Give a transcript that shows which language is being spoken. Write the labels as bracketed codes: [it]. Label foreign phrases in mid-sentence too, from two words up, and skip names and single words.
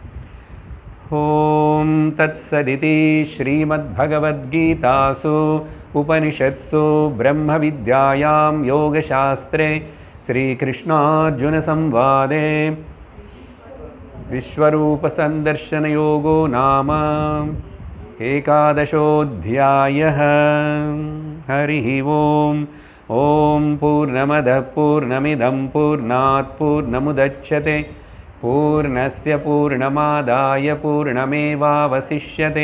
[sa] ॐ तत्सदिति श्रीमद्भगवद्गीतासु उपनिषत्सु ब्रह्म विद्यायां योगशास्त्रे श्रीकृष्णार्जुनसंवादे विश्वरूपसन्दर्शनयोगो नाम एकादशोऽध्यायः. हरिः ओम्. ॐ पूर्णमदः पूर्णमिदं पूर्णात् पूर्णमुदच्यते पूर्णस्य पूर्णमादाय पूर्णमेवावशिष्यते.